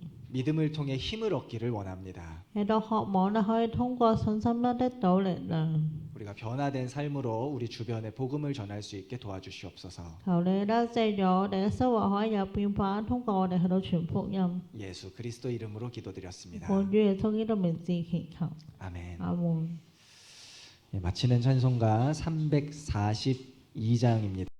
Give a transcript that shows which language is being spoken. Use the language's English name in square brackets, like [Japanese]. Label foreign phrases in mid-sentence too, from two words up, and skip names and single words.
[Korean] 믿음을 통해 힘을 얻기를 원합니다. [Cantonese] 亦都渴望啦，可以通過信心啦，得到力量。 [Korean] 우리가 변화된 삶으로 우리 주변에 복음을 전할 수 있게 도와주시옵소서. [Cantonese] 求你啦，即係讓我哋嘅生活可以有變化，通過我哋去到傳福音。 [Korean] 예수 그리스도 이름으로 기도드렸습니다. [Cantonese] 奉主耶穌基督名字祈求， [Korean] 아멘. [Cantonese] 阿門。 [Korean] 마치는 찬송가 342장입니다.